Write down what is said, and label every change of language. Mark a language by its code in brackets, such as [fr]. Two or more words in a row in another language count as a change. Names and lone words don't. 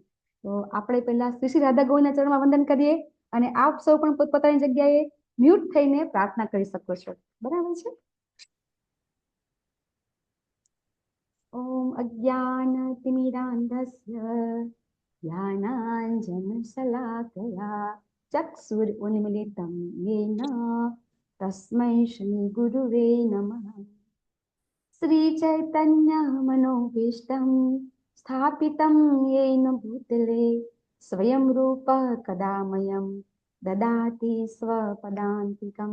[gu] તો આપણે પહેલા શ્રી શ્રી રાધા ગોવિંદના ચરણમાં વંદન કરીએ અને આપ સૌ પણ પોતપોતાની જગ્યાએ મ્યુટ થઈને પ્રાર્થના કરી શકો છો, બરાબર છે. [sa] ઓમ અજ્ઞાનતિમિરાન્ધસ્ય જ્ઞાનાંજનશલાકયા ચક્ષુરુન્મિલિतं येन तस्मै श्रीगुरुवे नमः। श्रीचैतन्यमनोभीष्टं स्थापितं येन भूतले स्वयं रूपः कदा मह्यं ददाति स्वपदान्तिकं।